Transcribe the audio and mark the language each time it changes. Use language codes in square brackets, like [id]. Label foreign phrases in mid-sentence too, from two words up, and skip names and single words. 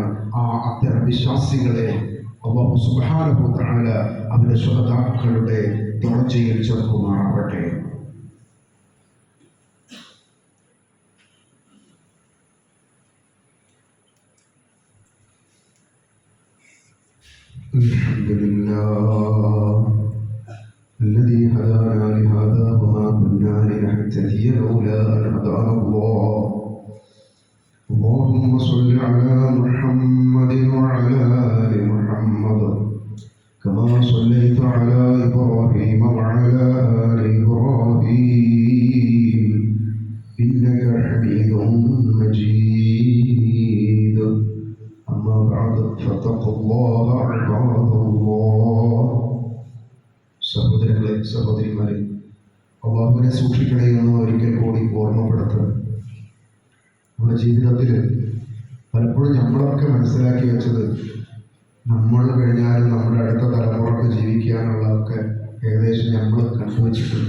[ml] ആ അത്തരം വിശ്വാസികളെ അല്ലാഹു [ar] سبحانه وتعالى [ml] അവരുടെ ശുഹദാക്കളുടെ ദറജയിൽ ചേർക്കുമാറാവട്ടെ. [ar] അൽഹംദുലില്ലാഹ് الذي هدانا لهذا وما كنا لنهتدي لولا أن هدانا الله. اللهم صل على محمد وعلى آل محمد كما صليت على إبراهيم وعلى آل إبراهيم إنك حميد مجيد. أما بعد فاتقوا الله عباد الله. [ml] സഹോദരങ്ങളെ, സഹോദരിമാരെ, അല്ലാഹുവിനെ സൂക്ഷിക്കണേ എന്ന് ഒരിക്കൽ കൂടി ഓർമ്മപ്പെടുത്തുന്നത്. നമ്മുടെ ജീവിതത്തിൽ പലപ്പോഴും നമ്മളൊക്കെ മനസ്സിലാക്കി വെച്ചത് നമ്മൾ കഴിഞ്ഞാലും നമ്മുടെ അടുത്ത തലമുറക്ക് ജീവിക്കാനുള്ളതൊക്കെ ഏകദേശം നമ്മൾ കണ്ടുവച്ചിട്ടുണ്ട്.